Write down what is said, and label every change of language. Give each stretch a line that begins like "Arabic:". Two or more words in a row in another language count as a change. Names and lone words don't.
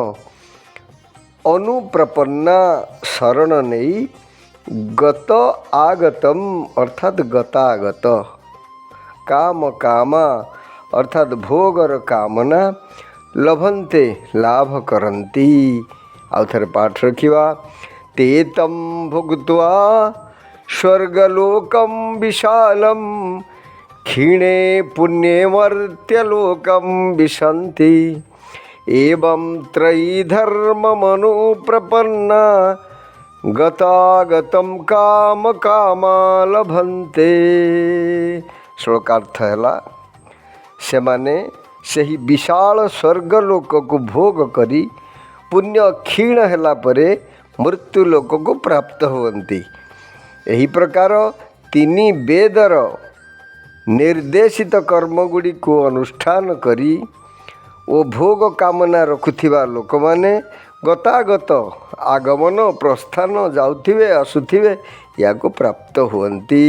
Odia: ଅନୁପ୍ରପନ୍ନା ଶରଣ ନେଇ, ଗତ ଆଗତମ୍ ଅର୍ଥାତ୍ ଗତାଗତ, କାମ କାମା ଅର୍ଥାତ୍ ଭୋଗର କାମନା, ଲଭନ୍ତେ ଲାଭ କରନ୍ତି। ଆଉ ଥରେ ପାଠ ରଖିବା।
Sanskrit: ते तं भुक्त्वा ସ୍ୱର୍ଗଲୋକಂ ବିଶାଲಂ क्षीणे पुण्ये मर्त्यलोकं विशन्ति एवं त्रयीधर्ममनुप्रपन्ना गतागतं कामकामा लभन्ते।
Odia: ଶ୍ଳୋକାର୍ଥ ହେଲା, ସେମାନେ ସେହି ବିଶାଳ ସ୍ୱର୍ଗଲୋକକୁ ଭୋଗ କରି ପୁଣ୍ୟ କ୍ଷୀଣ ହେଲା ପରେ ମୃତ୍ୟୁ ଲୋକକୁ ପ୍ରାପ୍ତ ହୁଅନ୍ତି। ଏହି ପ୍ରକାର ତିନି ବେଦର ନିର୍ଦ୍ଦେଶିତ କର୍ମଗୁଡ଼ିକୁ ଅନୁଷ୍ଠାନ କରି ଓ ଭୋଗ କାମନା ରଖୁଥିବା ଲୋକମାନେ ଗତାଗତ ଆଗମନ ପ୍ରସ୍ଥାନ ଯାଉଥିବେ ଆସୁଥିବେ ଏହାକୁ ପ୍ରାପ୍ତ ହୁଅନ୍ତି।